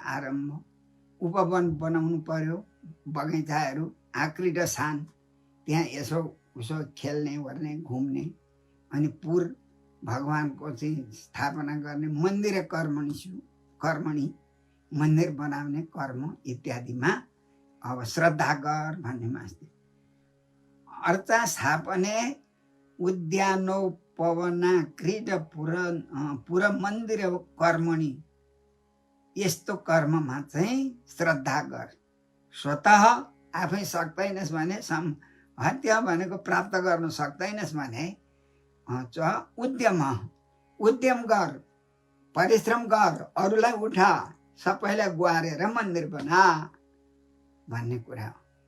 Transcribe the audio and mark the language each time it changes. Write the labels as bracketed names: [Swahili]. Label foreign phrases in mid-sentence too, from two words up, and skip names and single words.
[Nepali] आरम्भ उपवन बनाउनु पर्यो, बगैँचाहरू, आँक्री र सान, त्यहाँ यसो उसो खेल्ने ओर्ने घुम्ने, अनि पुर भगवानको चाहिँ स्थापना गर्ने, [Sanskrit] मन्दिर कर्मणि [Nepali] मन्दिर बनाउने कर्म इत्यादिमा अब श्रद्धा गर भन्नेमा अस्ति। [Sanskrit] अर्चा स्थापने उद्यानोपवना क्रीड पुर मन्दिर कर्मणि, [Nepali] यस्तो कर्ममा चाहिँ श्रद्धा गर। स्वतः आफै सक्दैनस् भने, हत्या भनेको प्राप्त गर्न सक्दैनस् भने उद्यम गर, परिश्रम गर, अरूलाई उठा, सबैलाई गुहारेर मन्दिर बना भन्ने कुरा हो।